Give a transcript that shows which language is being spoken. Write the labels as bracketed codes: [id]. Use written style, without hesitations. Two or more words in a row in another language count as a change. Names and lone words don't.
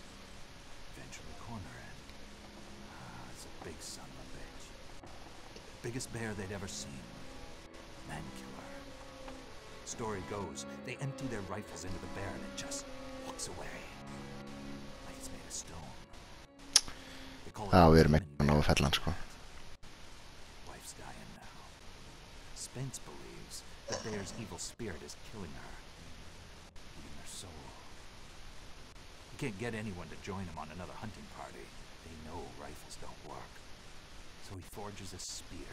[en] Eventually corner it. It's a big son of a bitch. Biggest bear they'd ever seen. Man killer. Story goes, they empty their rifles into the bear and it just walks away. Like it's made of stone. They call it [is] við erum ekki nógu fellan, sko. [en] Wife's dying now. Spence believes the bear's evil spirit is killing her. Eating her soul. He can't get anyone to join him on another hunting party. They know rifles don't work. So he forges a spear.